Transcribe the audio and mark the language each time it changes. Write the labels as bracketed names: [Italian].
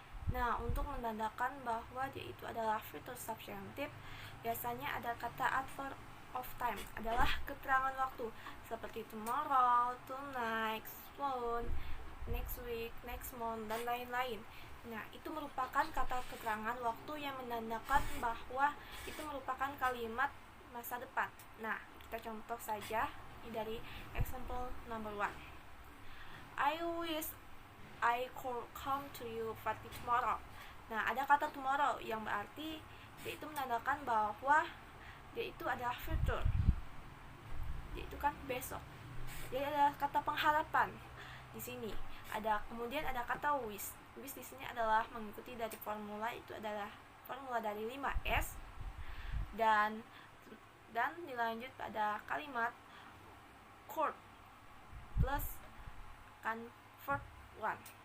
[Indonesian] Nah, untuk menandakan bahwa dia itu adalah future subjunctive, biasanya ada kata adverb of time, adalah keterangan waktu, seperti [English] tomorrow, tonight, soon, next week, next month, [Indonesian] dan lain-lain. Nah, itu merupakan kata keterangan waktu yang menandakan bahwa itu merupakan kalimat masa depan. Nah, kita contoh saja dari example number 1. [English] I wish I could come to your party tomorrow. [Indonesian] Nah, ada kata tomorrow yang berarti dia itu menandakan bahwa dia itu adalah future. Dia itu kan besok. Dia adalah kata pengharapan. Di sini kemudian ada kata wish. Wish di sini adalah mengikuti dari formula, itu adalah formula dari 5S, dan dilanjut pada kalimat could plus kan verb one.